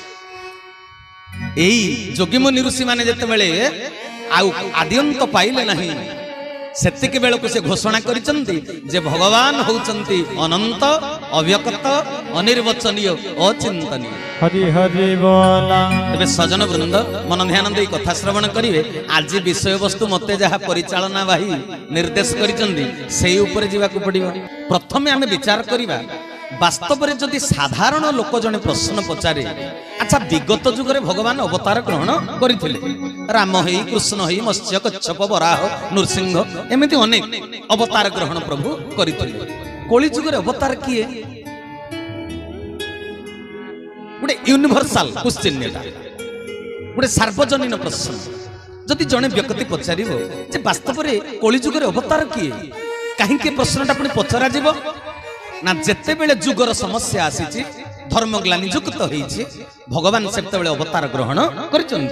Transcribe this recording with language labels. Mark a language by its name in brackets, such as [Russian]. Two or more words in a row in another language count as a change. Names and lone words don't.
[Odia] ଏଇ ଯୋଗୀ ମୁନି ଋଷି ମାନେ ଯେତେ ବେଳେ ଆଉ ଆଦ୍ୟନ୍ତ ପାଇଲେ ନାହିଁ, ସେତିକି ବେଳକୁ ସେ ଘୋଷଣା କରିଛନ୍ତି ଯେ ଭଗବାନ ହେଉଛନ୍ତି ଅନନ୍ତ, ଅବ୍ୟକ୍ତ, ଅନିର୍ବଚନୀୟ, ଅଚିନ୍ତନୀୟ। ହରି ହରି ବୋଲ। ତେବେ ସଜ୍ଜନ ବୃନ୍ଦ ମନ ଧ୍ୟାନ ଦେଇ କଥା ଶ୍ରବଣ କରିବେ। ଆଜି ବିଷୟ ବସ୍ତୁ ମତେ ଯାହା ପରିଚାଳନା ବାହିନୀ ନିର୍ଦ୍ଦେଶ କରିଛନ୍ତି ସେହି ଉପରେ ଯିବାକୁ ପଡ଼ିବ। ପ୍ରଥମେ ଆମେ ବିଚାର କରିବା, ବାସ୍ତବ ରେ ଯଦି ସାଧାରଣ ଲୋକ ଜଣେ ପ୍ରଶ୍ନ ପଚାରେ, ଅଚ୍ଛା ବିଗତ ଯୁଗରେ ଭଗବାନ ଅବତାର ଗ୍ରହଣ କରିଥିଲେ, ରାମ ହେଇ, କୃଷ୍ଣ ହେଇ, ମତ୍ସ୍ୟ, କଚ୍ଛପ, ବରାହ, ନୃସିଂହ ଏମିତି ଅନେକ ଅବତାର ଗ୍ରହଣ ପ୍ରଭୁ କରିଥିଲେ। କଳି ଯୁଗରେ ଅବତାର କିଏ? गोटे [English] universal question, [Odia] ଗୋଟେ ସାର୍ବଜନୀନ ପ୍ରଶ୍ନ। ଯଦି ଜଣେ ବ୍ୟକ୍ତି ପଚାରିବ ଯେ ବାସ୍ତବ ରେ କଳି ଯୁଗରେ ଅବତାର କିଏ, କାହିଁକି ଏ ପ୍ରଶ୍ନଟା ପୁଣି ପଚରା ଯିବ ନା ଯେତେ ବେଳେ ଯୁଗର ସମସ୍ୟା ଆସିଛି, ଧର୍ମଗ୍ଳାନି ଯୁକ୍ତ ହୋଇଛି, ଭଗବାନ ସେତେ ବେଳେ ଅବତାର ଗ୍ରହଣ କରିଛନ୍ତି।